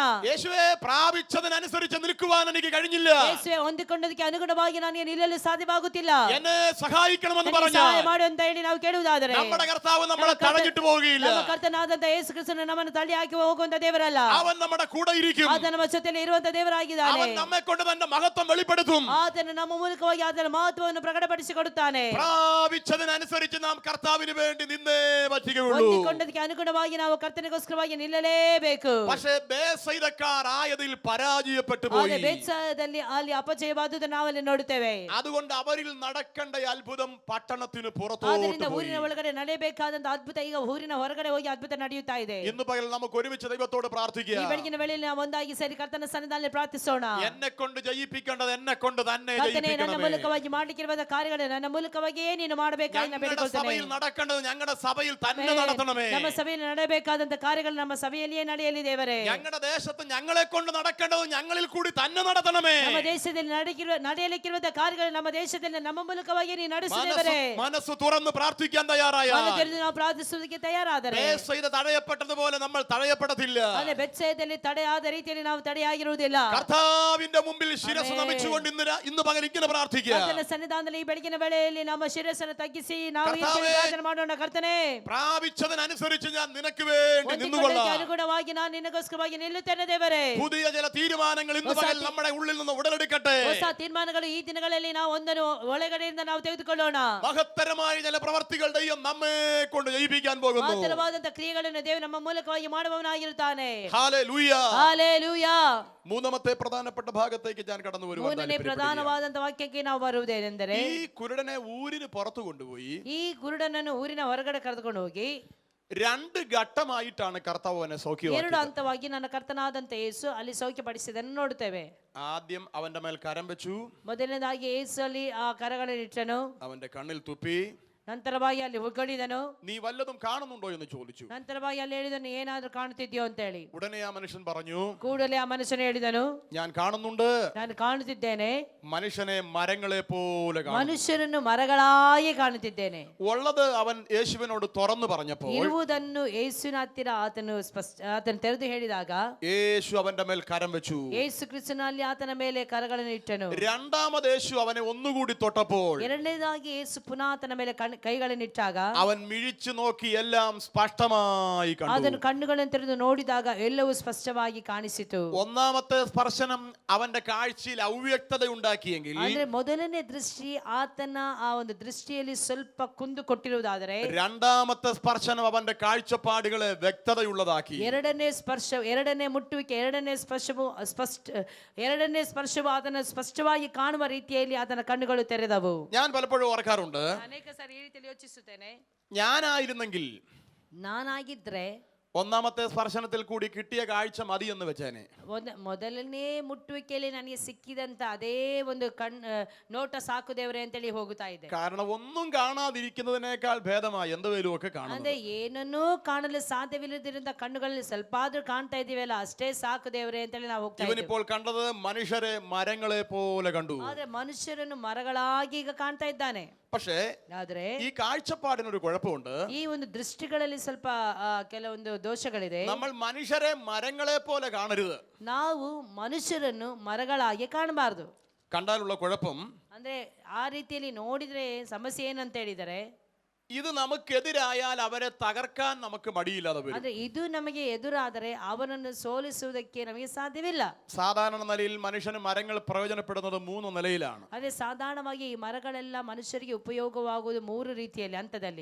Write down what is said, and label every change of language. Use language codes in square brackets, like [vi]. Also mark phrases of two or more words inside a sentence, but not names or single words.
[ml] യേശുവേ, പ്രാപിച്ചതിനനുസരിച്ച് നിൽക്കുവാൻ എനിക്ക് കഴിഞ്ഞില്ല, [kn] ಯೇಸುವೆ, ಹೊಂದಿಕೊಂಡದಕ್ಕೆ ಅನುಗುಣವಾಗಿ ನನಗೆ ನಿಲ್ಲಲು ಸಾಧ್ಯವಾಗುತ್ತಿಲ್ಲ, [ml] എന്നെ സഹായിക്കണമെന്ന് [kn] ನನಗೆ [ml] പറഞ്ഞാൽ [kn] ಸಹಾಯ ಮಾಡು ಅಂತ ಹೇಳಿ ನಾವು ಕೇಳುವುದಾದರೆ, [ml] നമ്മുടെ കർത്താവ് നമ്മളെ തടഞ്ഞിട്ട് പോവുകയില്ല. [kn] ನಮ್ಮ ಕರ್ತನಾದಂತ ಯೇಸು ಕ್ರಿಸ್ತನು ನಮ್ಮನ್ನು ತಳ್ಳಿ ಹಾಕಿ ಹೋಗುವಂತ ದೇವರಲ್ಲ, [ml] അവൻ നമ്മുടെ കൂടെ ഇരിക്കും. [kn] ಆತ ನಮ್ಮ ಜೊತೆಯಲ್ಲಿ ಇರುವಂತ ದೇವರಾಗಿದ್ದಾನೆ. [ml] അവൻ നമ്മെ കൊണ്ട് തന്റെ മഹത്വം വെളിപ്പെടുത്തും. [kn] ಆತನು ನಮ್ಮ ಮೂಲಕವಾಗಿ ಆತನ ಮಹತ್ವವನ್ನು ಪ್ರಕಟಪಡಿಸಿಕೊಡುತ್ತಾನೆ. [ml] പ്രാപിച്ചതിനനുസരിച്ച് നാം കർത്താവിന് വേണ്ടി നിന്നേ പറ്റുകയുള്ളൂ. [kn] ಹೊಂದಿಕೊಂಡದಕ್ಕೆ ಅನುಗುಣವಾಗಿ ನಾವು ಕರ್ತನಿಗೋಸ್ಕರವಾಗಿ ನಿಲ್ಲಲೇಬೇಕು. [ml] പക്ഷേ ബേസൈദക്കാരായതിൽ പരാജയപ്പെട്ടു [kn] ಆದರೆ [ml] പോയി. [kn] ಬೇತ್ಸಾಯದಲ್ಲಿ ಅಲ್ಲಿ ಅಪಜಯವಾದುದನ್ನು ನಾವಲ್ಲಿ ನೋಡುತ್ತೇವೆ. [ml] അതുകൊണ്ട് അവരിൽ നടക്കേണ്ട അത്ഭുതം പട്ടണത്തിന് [kn] ಆದ್ದರಿಂದ [ml] പുറത്തോട്ട് [kn] ಊರಿನ [ml] പോയി. [kn] ಒಳಗಡೆ ನಡೆಯಬೇಕಾದಂತ ಅದ್ಭುತ ಈಗ ಊರಿನ ಹೊರಗಡೆ ಹೋಗಿ ಅದ್ಭುತ ನಡೆಯುತ್ತಾ ಇದೆ. [ml] ഇന്ന് പകൽ നമുക്ക് ഒരുമിച്ച് ദൈവത്തോട് [kn] ಈ [ml] പ്രാർത്ഥിക്കുക. [kn] ಬೆಳಗಿನ ವೇಳೆಯಲ್ಲಿ ನಾವು ಒಂದಾಗಿ ಸೇರಿ ಕರ್ತನ ಸನ್ನಿಧಾನದಲ್ಲಿ ಪ್ರಾರ್ಥಿಸೋಣ. [ml] എന്നെ കൊണ്ട് ജയിപ്പിക്കേണ്ടത് എന്നെ കൊണ്ട് തന്നെ [kn] ಕರ್ತನೇ, ನನ್ನ [ml] ജയിപ്പിക്കണമേ. [kn] ಮೂಲಕವಾಗಿ ಮಾಡಲಿಕ್ಕಿರುವ ಕಾರ್ಯಗಳು ನನ್ನ ಮೂಲಕವಾಗಿಯೇ ನೀನು ಮಾಡಬೇಕಾಗಿ ನಾನು [ml] ഞങ്ങളുടെ [kn] ಬೇಡಿಕೊಳ್ತೇನೆ. [ml] സഭയിൽ നടക്കേണ്ടത് ഞങ്ങളുടെ സഭയിൽ തന്നെ നടത്തണമേ. [kn] ನಮ್ಮ ಸಭೆಯಲ್ಲಿ ನಡೆಯಬೇಕಾದಂತ ಕಾರ್ಯಗಳು ನಮ್ಮ ಸಭೆಯಲ್ಲಿಯೇ ನಡೆಯಲಿ ದೇವರೇ. [ml] ഞങ്ങളുടെ ദേശത്ത് ഞങ്ങളെ കൊണ്ട് നടക്കേണ്ടത് ഞങ്ങളിൽ കൂടി തന്നെ നടത്തണമേ. [kn] ನಮ್ಮ ದೇಶ ದೇಶದಲ್ಲಿ ನಡೆಯಲಿಕ್ಕಿರುವಂತಹ ಕಾರ್ಯಗಳು ನಮ್ಮ ದೇಶದಲ್ಲಿ ನಮ್ಮ ಮೂಲಕವಾಗಿ ನೀವು ನಡೆಸಿದೇವರೇ. [ml] മനസ്സ് തുറന്ന് പ്രാർത്ഥിക്കാൻ തയ്യാറായ [kn] ಮನ ತೆರೆದು ನಾವು ಪ್ರಾರ್ಥಿಸುವುದಕ್ಕೆ ತಯಾರಾದರೆ [ml] തടയപ്പെട്ടതുപോലെ നമ്മൾ തടയപ്പെടത്തില്ല. [kn] ಅದೇ ಬೆತ್ಸೈದಲ್ಲಿ ತಡೆಯಾದ ರೀತಿಯಲ್ಲಿ ನಾವು ತಡೆಯಾಗಿರುವುದಿಲ್ಲ. [ml] കർത്താവിന്റെ മുമ്പിൽ ശിരസ് നമിച്ചുകൊണ്ട് ഇന്ന് പകൽ ഇങ്ങനെ പ്രാർത്ഥിക്കുക. [kn] ಕರ್ತನ ಸನ್ನಿಧಾನದಲ್ಲಿ ಈ ಬೆಳಗಿನ ವೇಳೆಯಲ್ಲಿ ನಮ್ಮ ಶಿರಸ್ಸನ್ನು ತಗ್ಗಿಸಿ ನಾವು ಈ ಪ್ರಾರ್ಥನೆ ಮಾಡೋಣ. ಕರ್ತನೇ, [ml] പ്രാപിച്ചതിനനുസരിച്ച് ഞാൻ നിനക്ക് വേണ്ടി നിന്നുകൊള്ളാം. [kn] ಅನುಗುಣವಾಗಿ ನಾನು ನಿನಗೋಸ್ಕರವಾಗಿ ನಿಲ್ಲುತ್ತೇನೆ ದೇವರೇ. [ml] പുതിയ ചില തീരുമാനങ്ങൾ ഇന്ന് പകൽ നമ്മുടെ ഉള്ളിൽ നിന്ന് ഉടലെടുക്കട്ടെ. [kn] ಹೊಸ ತೀರ್ಮಾನಗಳು ಈ ದಿನಗಳಲ್ಲಿ ನಾವು ಒಂದನ್ನು ಒಳಗಡೆಯಿಂದ ನಾವು ತೆಗೆದುಕೊಳ್ಳೋಣ. [ml] മഹത്തരമായ ചില പ്രവർത്തികൾ ദൈവം നമ്മെ കൊണ്ട് ജയിപ്പിക്കാൻ പോകുന്നു. [kn] ಮಹತ್ತರವಾದಂತಹ ಕ್ರಿಯೆಗಳನ್ನು ದೇವರು ನಮ್ಮ ಮೂಲಕವಾಗಿ ಮಾಡುವವನಾಗಿರುತ್ತಾನೆ. [ml] ഹല്ലേലൂയ. [kn] ಹಲ್ಲೆಲೂಯಾ. [ml] മൂന്നാമത്തെ പ്രധാനപ്പെട്ട ഭാഗത്തേക്ക് ഞാൻ കടന്നു വരുവാൻ [kn] ಮೂರನೇ ಪ್ರಧಾನವಾದಂತಹ ವಾಕ್ಯಕ್ಕೆ ನಾವು ಬರುವುದೇನೆಂದರೆ, [ml] ഈ കുരുടനെ ഊരിന് പുറത്തു കൊണ്ടുപോയി [kn] ಈ ಕುರುಡನನ್ನು ಊರಿನ ಹೊರಗಡೆ ಕರೆದುಕೊಂಡು ಹೋಗಿ [ml] രണ്ട് ഘട്ടമായിട്ടാണ് കർത്താവ് അവനെ [kn] ಎರಡು [ml] സൗഖ്യമാക്കിയത്. [kn] ಹಂತವಾಗಿ ನನ್ನ ಕರ್ತನಾದಂತ ಯೇಸು ಅಲ್ಲಿ ಸೌಖ್ಯಪಡಿಸಿದನ್ನು ನೋಡುತ್ತೇವೆ. [ml] ആദ്യം അവന്റെ മേൽ കരം വെച്ചു, [kn] ಮೊದಲನೇದಾಗಿ ಯೇಸು ಅಲ್ಲಿ ಆ ಕರಗಳನ್ನಿಟ್ಟನು, [ml] അവന്റെ കണ്ണിൽ തുപ്പി. [kn] ನಂತರವಾಗಿ ಅಲ್ಲಿ ಉಗುಳಿದನು. [ml] നീ വല്ലതും കാണുന്നുണ്ടോ എന്ന് ചോദിച്ചു. [kn] ನಂತರವಾಗಿ ಅಲ್ಲಿ ಹೇಳಿದನು, ಏನಾದ್ರೂ ಕಾಣುತ್ತಿದ್ಯೋ ಅಂತ ಹೇಳಿ. [ml] ഉടനെ ആ മനുഷ്യൻ പറഞ്ഞു, [kn] ಕೂಡಲೇ ಆ ಮನುಷ್ಯನು ಹೇಳಿದನು, [ml] ഞാൻ കാണുന്നുണ്ട്. [kn] ನಾನು ಕಾಣುತ್ತಿದ್ದೇನೆ, [ml] മനുഷ്യനെ മരങ്ങളെ പോലെ കാണുന്നു. [kn] ಮನುಷ್ಯರನ್ನು ಮರಗಳಾಗಿ ಕಾಣುತ್ತಿದ್ದೇನೆ. [ml] ഉള്ളത് അവൻ യേശുവിനോട് തുറന്നു പറഞ്ഞപ്പോൾ [kn] ಇರುವುದನ್ನು ಯೇಸುವಿನ ಹತ್ತಿರ ಆತನು ತೆರೆದು ಹೇಳಿದಾಗ [ml] യേശു അവന്റെ മേൽ കരം വെച്ചു. [kn] ಯೇಸು ಕ್ರಿಸ್ತನಲ್ಲಿ ಆತನ ಮೇಲೆ ಕರಗಳನ್ನು ಇಟ್ಟನು. [ml] രണ്ടാമത് യേശു അവനെ ഒന്നുകൂടി തൊട്ടപ്പോൾ [kn] ಎರಡನೇದಾಗಿ ಯೇಸು ಪುನಃ ಆತನ ಮೇಲೆ ಕೈಗಳನ್ನಿಟ್ಟಾಗ [ml] അവൻ മിഴിച്ചു നോക്കി എല്ലാം സ്പഷ്ടമായി കണ്ടു. [kn] ಅದನ್ನು ಕಣ್ಣುಗಳನ್ನು ತೆರೆದು ನೋಡಿದಾಗ ಎಲ್ಲವೂ ಸ್ಪಷ್ಟವಾಗಿ ಕಾಣಿಸಿತು. [ml] ഒന്നാമത്തെ സ്പർശനം അവന്റെ കാഴ്ചയിൽ ಅವ್ಯಕ್ತത ഉണ്ടാക്കിയെങ്കിൽ [kn] ಅಂದ್ರೆ ಮೊದಲನೇ ದೃಷ್ಟಿ ಆತನ ಆ ಒಂದು ದೃಷ್ಟಿಯಲ್ಲಿ ಸ್ವಲ್ಪ ಕುಂದು ಕೊಟ್ಟಿರುವುದಾದರೆ, [ml] രണ്ടാമത്തെ സ്പർശനം അവന്റെ കാഴ്ചപ്പാടുകളെ വ്യക്തതയുള്ളതാക്കി. [kn] ಎರಡನೇ ಮುಟ್ಟುವಿಕೆ, ಎರಡನೇ ಸ್ಪರ್ಶವು ಆತನ ಸ್ಪಷ್ಟವಾಗಿ ಕಾಣುವ ರೀತಿಯಲ್ಲಿ ಆತನ ಕಣ್ಣುಗಳು ತೆರೆದವು. [ml] ഞാൻ പലപ്പോഴും ഓർക്കാറുണ്ട്, [kn] ಅನೇಕ ಸಾರಿ ಈ ರೀತಿಯಲ್ಲಿ ಯೋಚಿಸುತ್ತೇನೆ, [ml] ഞാനായിരുന്നെങ്കിൽ [kn] ನಾನಾಗಿದ್ರೆ [ml] ഒന്നാമത്തെ സ്പർശനത്തിൽ കൂടി കിട്ടിയ കാഴ്ച മതി എന്ന് വെച്ചേനെ. [kn] ಮೊದಲನೇ ಮುಟ್ಟುವಿಕೆಯಲ್ಲಿ ನನಗೆ ಸಿಕ್ಕಿದಂತ ಅದೇ ಒಂದು ನೋಟ ಸಾಕು ದೇವರೇ ಅಂತೇಳಿ ಹೋಗುತ್ತಾ ಇದೆ. [ml] കാരണം ഒന്നും കാണാതിരിക്കുന്നതിനേക്കാൾ ഭേദമായി എന്തെങ്കിലും ഒക്കെ കാണുന്നത്. [kn] ಅಂದ್ರೆ ಏನನ್ನೂ ಕಾಣಲು ಸಾಧ್ಯವಿಲ್ಲದಿರುವಂತ ಕಣ್ಣುಗಳಲ್ಲಿ ಸ್ವಲ್ಪ ಆದ್ರೂ ಕಾಣ್ತಾ ಇದೀವಲ್ಲ, ಅಷ್ಟೇ ಸಾಕು ದೇವರೇ ಅಂತೇಳಿ ನಾವು ಹೋಗ್ತಾ ಇದ್ದೀವಿ. [ml] ಇವನಿപ്പോൾ കണ്ടത് മനുഷ്യരെ മരങ്ങളെ പോലെ കണ്ടു. [kn] ಆದ್ರೆ ಮನುಷ್ಯರನ್ನು ಮರಗಳಾಗಿ ಈಗ ಕಾಣ್ತಾ ಇದ್ದಾನೆ. [ml] പക്ഷേ [kn] ಆದ್ರೆ [ml] ഈ കാഴ്ചപ്പാടിനൊരു കുഴപ്പമുണ്ട്. [kn] ಈ ಒಂದು ದೃಷ್ಟಿಗಳಲ್ಲಿ ಸ್ವಲ್ಪ ಕೆಲವೊಂದು ದೋಷಗಳಿದೆ. [ml] നമ്മൾ മനുഷ്യരെ മരങ്ങളെ പോലെ കാണരുത്. [kn] ನಾವು ಮನುಷ್ಯರನ್ನು ಮರಗಳಾಗಿ ಕಾಣಬಾರದು. [ml] കണ്ടാലുള്ള കുഴപ്പം, [kn] ಅಂದ್ರೆ ಆ ರೀತಿಯಲ್ಲಿ ನೋಡಿದ್ರೆ ಸಮಸ್ಯೆ ಏನಂತ ಹೇಳಿದರೆ, [ml] ഇത് നമുക്കെതിരായാൽ അവരെ തകർക്കാൻ നമുക്ക് മടിയില്ലാതെ വരും. [kn] ಅಂದ್ರೆ ಇದು ನಮಗೆ ಎದುರಾದರೆ ಅವನನ್ನು ಸೋಲಿಸುವುದಕ್ಕೆ ನಮಗೆ ಸಾಧ್ಯವಿಲ್ಲ. [ml] സാധാരണ നിലയിൽ മനുഷ്യന് മരങ്ങൾ പ്രയോജനപ്പെടുന്നത് 3 നിലയിലാണ്. [kn] ಅದೇ ಸಾಧಾರಣವಾಗಿ ಈ ಮರಗಳೆಲ್ಲ ಮನುಷ್ಯರಿಗೆ ಉಪಯೋಗವಾಗುವುದು 3 ರೀತಿಯಲ್ಲಿ ಹಂತದಲ್ಲಿ.